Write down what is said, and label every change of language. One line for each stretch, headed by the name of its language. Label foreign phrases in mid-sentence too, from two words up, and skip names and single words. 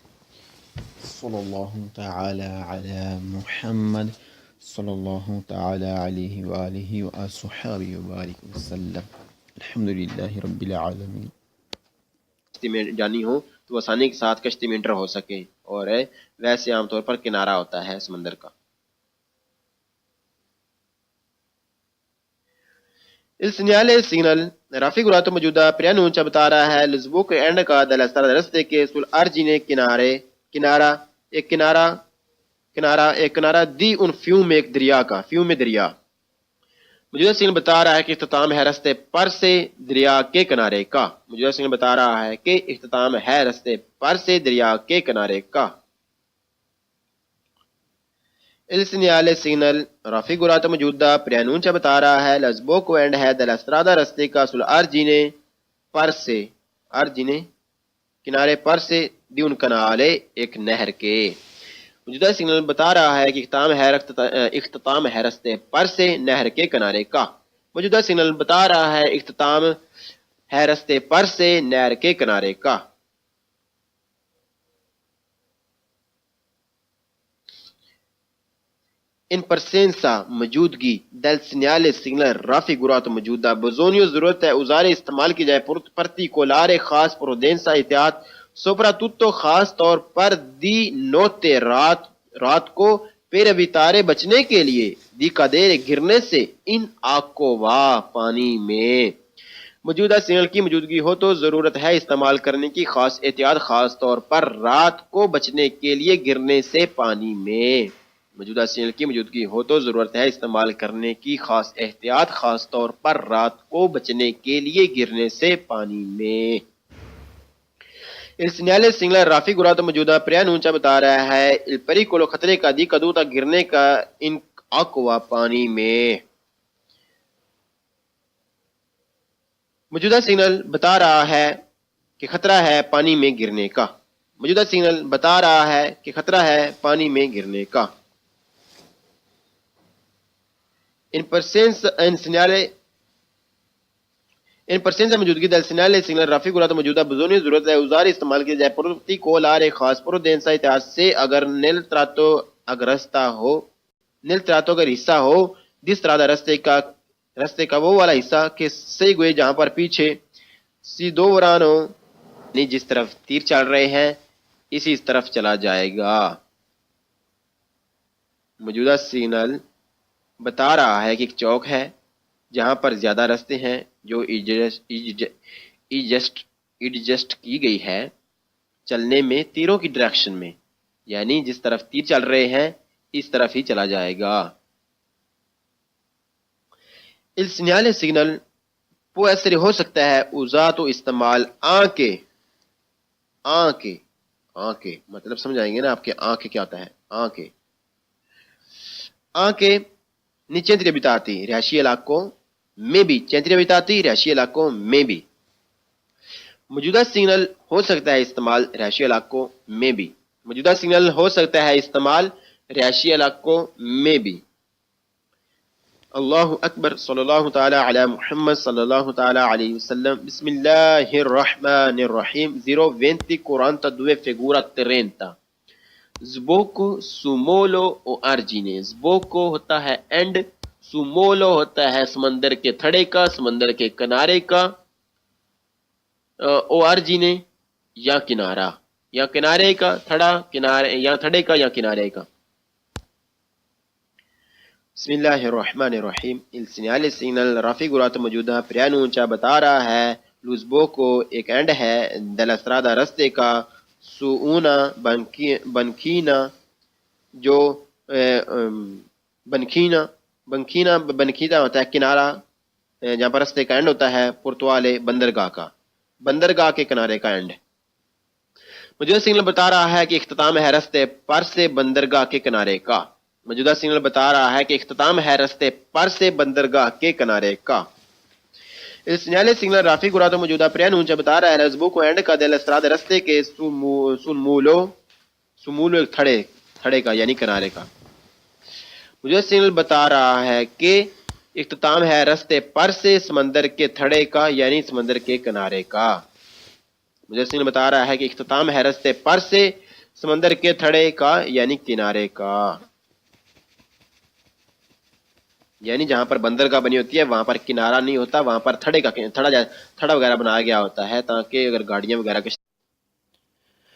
Arabic: تعالی علی محمد صلی اللہ تعالی علیہ وآلہ وآصحابہ وبارک وسلم۔ الحمدللہ رب العالمین۔
Urdu: میں جانی ہو تو تو آسانی کے ساتھ کشتی میں انٹر ہو سکے، اور ویسے عام طور پر کنارہ ہوتا ہے سمندر کا۔
Italian: Il segnale signal raffigurato
Urdu: موجودہ preannuncia بتا رہا ہے l'sbocco اینڈ کا
Italian: della strada
Urdu: رستے کے sull'argine کنارہ
Italian: di un fiume
Urdu: ایک دریا کا، fiume دریا۔ موجودہ سگنل بتا رہا ہے کہ اختتام ہے رستے پر سے دریا کے کنارے کا۔ موجودہ سگنل بتا رہا ہے کہ اختتام ہے رستے پر سے دریا کے کنارے کا۔
Italian: Il segnale signal raffigurato
Urdu: موجودہ preannuncia بتا رہا ہے l'sbocco اینڈ ہے
Italian: della strada
Urdu: رستے کا sull'argine پر سے، argine کنارے پر سے،
Italian: di un canale
Urdu: ایک نہر کے۔ موجودہ سگنل بتا رہا ہے کہ اختتام ہے رستے پر سے نہر کے کنارے کا۔ موجودہ سگنل بتا رہا ہے اختتام ہے رستے پر سے نہر کے کنارے کا۔
Italian: in presenza
Urdu: موجودگی
Italian: del segnale signal raffigurato
Urdu: موجودہ بزونیو ضرورت ہے اوزار استعمال کی جائے particolare خاص prudenza احتیاط soprattutto خاص طور پر
Italian: di notte
Urdu: رات کو
Italian: per evitare
Urdu: بچنے کے لیے
Italian: di cadere
Urdu: گرنے سے
Italian: in acqua
Urdu: پانی میں۔ موجودہ سگنل کی موجودگی ہو تو ضرورت ہے استعمال کرنے کی خاص احتیاط خاص طور پر رات کو بچنے کے لیے گرنے سے پانی میں۔ موجودہ سگنل کی موجودگی ہو تو ضرورت ہے استعمال کرنے کی خاص احتیاط خاص طور پر رات کو بچنے کے لیے گرنے سے پانی میں۔
Italian: Il segnale signal raffigurato
Urdu: موجودہ preannuncia بتا رہا ہے
Italian: il pericolo
Urdu: خطرے کا
Italian: di caduta
Urdu: گرنے کا
Italian: in acqua
Urdu: پانی میں۔ موجودہ سگنل بتا رہا ہے کہ خطرہ ہے پانی میں گرنے کا۔ موجودہ سگنل بتا رہا ہے کہ خطرہ ہے پانی میں گرنے کا۔
Italian: in presenza
Urdu: موجودگی
Italian: del segnale signal raffigurato
Urdu: موجودہ بزونی ضرورت ہے اوزار استعمال کی جائے particolare خاص prudenza احتیاط سے اگر
Italian: nel tratto
Urdu: اگر حصہ ہو
Italian: dis strada
Urdu: رستے کا وہ والا حصہ کہ segue جہاں پر پیچھے
Italian: si dovrano
Urdu: یعنی جس طرف تیر چل رہے ہیں اسی طرف چلا جائے گا۔ موجودہ سگنل بتا رہا ہے کہ ایک چوک ہے جہاں پر زیادہ رستے ہیں جو ایڈجسٹ کی گئی ہے چلنے میں تیروں کی ڈائریکشن میں، یعنی جس طرف تیر چل رہے ہیں اس طرف ہی چلا جائے گا۔
Italian: Il segnale signal può essere
Urdu: ہو سکتا ہے usato استعمال آنکھ مطلب سمجھائیں گے نا آپ کے آنکھ کیا ہوتا ہے، آنکھ نیچے
Italian: centri abitati
Urdu: رہائشی علاقوں میں بھی،
Italian: centri abitati
Urdu: رہائشی علاقوں میں بھی۔ موجودہ سگنل ہو سکتا ہے استعمال رہائشی علاقوں میں بھی، موجودہ سگنل ہو سکتا ہے استعمال رہائشی علاقوں میں بھی۔
Arabic: اللہ اکبر صلی اللہ تعالی علی محمد صلی اللہ تعالی علیہ وسلم۔ بسم اللہ الرحمن الرحیم۔
Italian: 0:20:42 figura 30۔ Sbocco su molo o argine۔
Urdu: Sbocco ہوتا ہے اینڈ،
Italian: su molo
Urdu: ہوتا ہے سمندر کے تھڑے کا، سمندر کے کنارے کا،
Italian: o argine
Urdu: یا کنارہ، یا کنارے کا تھڑا، کنارے یا تھڑے کا یا کنارے کا۔
Arabic: بسم اللہ الرحمن الرحیم۔
Italian: Il segnale signal raffigurato
Urdu: موجودہ preannuncia بتا رہا ہے
Italian: lo sbocco
Urdu: ایک اینڈ ہے
Italian: della strada
Urdu: رستے کا
Italian: su una banchina
Urdu: جو بنکھینا ہوتا ہے کنارہ جہاں پر رستے کا اینڈ ہوتا ہے، پرتوالے بندرگاہ کا، بندرگاہ کے کنارے کا اینڈ۔ موجودہ سگنل بتا رہا ہے کہ اختتام ہے رستے پر سے بندرگاہ کے کنارے کا۔ موجودہ سگنل بتا رہا ہے کہ اختتام ہے رستے پر سے بندرگاہ کے کنارے کا۔
Italian: Il segnale signal raffigurato
Urdu: موجودہ preannuncia بتا رہا ہے
Italian: lo sbocco
Urdu: اینڈ کا
Italian: della strada
Urdu: رستے کے
Italian: sul molo
Urdu: ایک تھڑے کا یعنی کنارے کا۔ موجودہ سگنل بتا رہا ہے کہ اختتام ہے رستے پر سے سمندر کے تھڑے کا یعنی سمندر کے کنارے کا۔ موجودہ سگنل بتا رہا ہے کہ اختتام ہے رستے پر سے سمندر کے تھڑے کا یعنی کنارے کا، یعنی جہاں پر بندرگاہ بنی ہوتی ہے وہاں پر کنارہ نہیں ہوتا، وہاں پر تھڑا وغیرہ بنایا گیا ہوتا ہے تاکہ اگر گاڑیاں وغیرہ